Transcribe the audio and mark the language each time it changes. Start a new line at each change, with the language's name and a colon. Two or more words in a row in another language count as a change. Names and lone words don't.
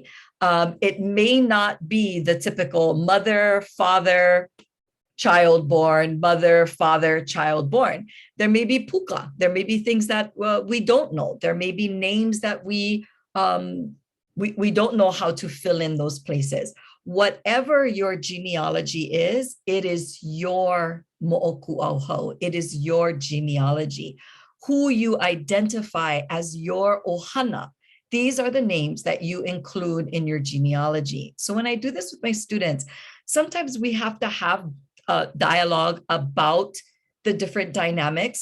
English: It may not be the typical mother, father, child born, mother, father, child born. There may be puka. There may be things that we don't know. There may be names that we don't know how to fill in those places. Whatever your genealogy is, it is your moʻokūʻauhau. It is your genealogy. Who you identify as your ohana. These are the names that you include in your genealogy. So when I do this with my students, sometimes we have to have a dialogue about the different dynamics.